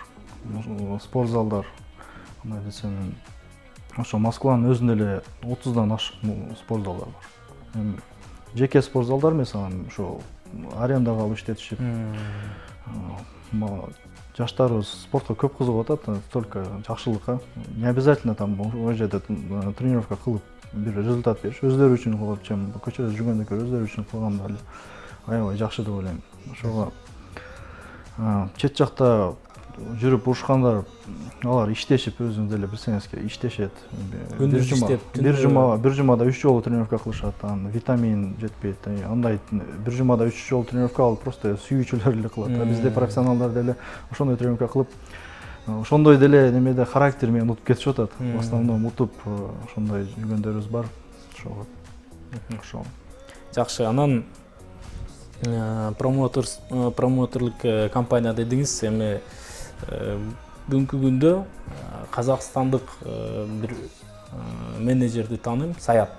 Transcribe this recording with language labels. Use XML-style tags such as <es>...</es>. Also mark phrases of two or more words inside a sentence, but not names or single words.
<ky>Спорт залдар, мындай десем, ошо Москванын өзүндө эле 30дан ашык спорт залдар бар. Жеке спорт залдар эмес, анан ошо арендага алып иштетишип, жаштарыбыз спортко көп кызыгып атат, только жакшылыкка.</ky> <ru>Не обязательно там</ru> <ky>ошол жерде тренировка кылып бир результат бериш, өздөрү үчүн кылып, чем көчөдө жүргөндөн көрө өздөрү үчүн кылганда аябай жакшы деп ойлойм. Ошого чет жакта жүрүп урушкандар алар иштешип өзүңүз деле билсеңиз иштешет. Күндүз иштеп, бир жумада 3 жолу тренировка кылышат. Анан витамин жетпейт. Андай бир жумада 3 жолу тренировка алып просто сүйүүчүлөр эле кылат. Бизде профессионалдар деле ошондой тренировка кылып, ошондой деле немеде характер менен утуп кетишип атат.</ky> <ru>В основном</ru> <ky>утуп ошондой жүргөндөрүбүз бар. Ошол. Жакшы, анан промоутерлук компания дедиңиз, эми бүгүнкү күндө казакстандык бир менеджерди тааныйм, Саят.</ky>